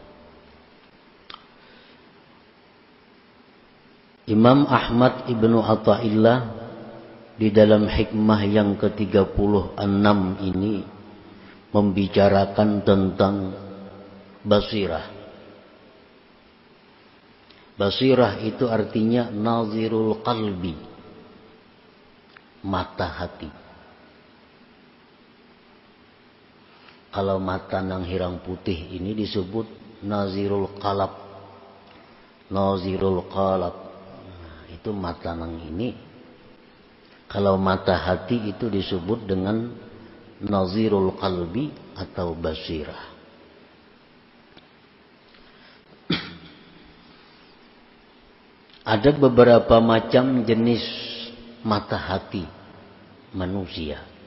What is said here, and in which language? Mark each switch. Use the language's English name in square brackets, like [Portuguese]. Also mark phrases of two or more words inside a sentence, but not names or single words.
[Indonesian] Imam Ahmad ibnu Athaillah di dalam hikmah yang ke-36 ini membicarakan tentang basirah. Basirah itu artinya [Arabic] ناظر القلب, [Indonesian] mata hati. [Banjar] Kalau mata nang hirang putih ini disebut [Arabic] ناظر القالب. ناظر القالب, [Banjar] nah, itu mata nang ini. [Indonesian] Kalau mata hati itu disebut dengan [Arabic] ناظر القلب [Indonesian] atau basirah. Ada beberapa macam jenis mata hati manusia.